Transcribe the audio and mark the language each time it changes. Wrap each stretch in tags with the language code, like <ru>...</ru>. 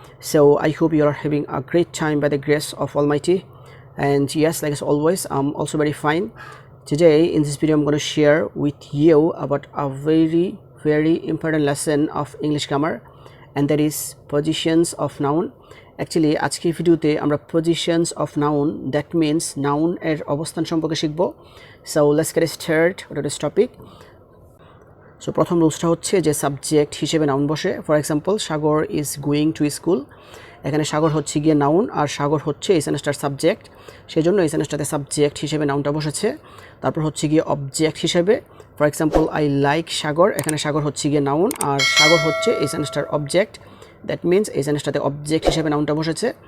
<en>So I hope you are having a great time by the grace of Almighty. And yes, like as always, I'm also very fine. Today in this video I'm going to share with you about a very important lesson of English grammar, and that is positions of noun. Actually</en> <bn>আজকে ভিডিওতে আমরা positions of noun,</bn> <en>that means</en> <bn>noun এর অবস্থান সম্পর্কে শিখব.</bn> <en>So let's get started with this topic.</en> <bn>So প্রথম রুলসটা হচ্ছে যে সাবজেক্ট হিসেবে নাউন বসে.</bn> <en>For example, Sagar is going to school.</en> <bn>এখানে সাগর হচ্ছে গিয়ে নাউন আর সাগর হচ্ছে এই সেন্টেন্সটার সাবজেক্ট, সেই জন্য এই সেন্টেন্সটাতে সাবজেক্ট হিসেবে নাউনটা বসেছে. তারপর হচ্ছে গিয়ে অবজেক্ট হিসেবে,</bn> <en>for example I like Sagar,</en> <bn>এখানে সাগর হচ্ছে গিয়ে নাউন আর সাগর হচ্ছে এই সেন্টেন্সটার অবজেক্ট,</bn> <en>that means</en> <bn>এই সেন্টেন্সটাতে অবজেক্ট হিসেবে নাউনটা বসেছে.</bn>